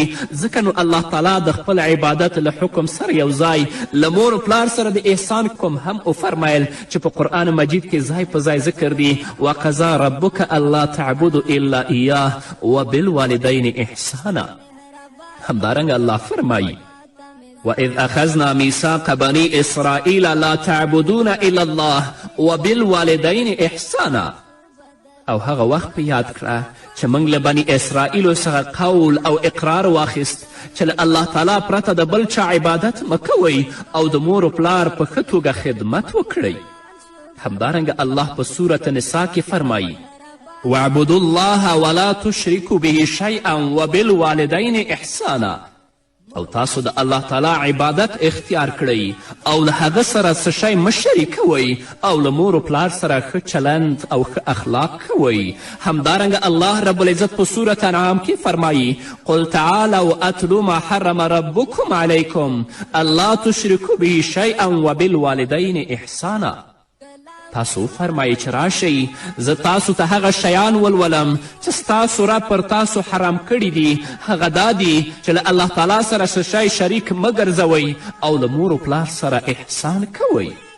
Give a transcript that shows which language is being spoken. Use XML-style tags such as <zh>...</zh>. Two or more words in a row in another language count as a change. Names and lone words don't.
<ps>ځکه نو الله تعالی د خپل عبادت له حکم سره یو ځای له مور و پلار سره د احسان کوم هم وفرمایل چې په قرآن مجید کې ځای په ځای ذکر دي.</ps> <ar>وقضا ربک الله تعبدوا الا ایاه وبالوالدین احسانا.</ar> <ps>همدارنګه الله فرمایی</ps> <ar>وَإِذْ أَخَذْنَا مِيثَاقَ بَنِي إِسْرَائِيلَ لَا تَعْبُدُونَ إِلَّا اللَّهَ وَبِالْوَالِدَيْنِ إِحْسَانًا.</ar> <ps>او هغه وخت په یاد کړه چې موږ له بني اسرائیلو څخه قول او اقرار واخیست چې له الله تعالی پرته د بل چا عبادت مه کوئ او د مور و پلار په ښه توګه خدمت وکړئ. همدارنګه الله په سورة نساء کې فرمایي</ps> <ar>وَاعْبُدُوا اللَّهَ وَلَا تُشْرِكُوا بِهِ شَيْئًا وَبِالْوَالِدَيْنِ إِحْسَانًا.</ar> <ps>او تاسو د الله تعالی عبادت اختیار کړئ او له هغه سره څه شی مه شریکوئ او له مور و پلار سره ښه چلند او ښه اخلاق کوئ. همدارنګه الله رب العزت په سورة انعام کې فرمایي</ps> <ar>قل تعالوا اتلو ما حرم ربکم علیکم الا تشرکوا به شیئا وبالوالدین احسانا.</ar> <ps>تاسو فرمایي چې راشئ زه تاسو ته هغه شیان ولولم چې ستاسو رب پر تاسو حرام کړي دي. هغه دا دي چې له الله تعالی سره څه شی شریک مه ګرځوئ او له مور و پلار سره احسان کوئ.</ps>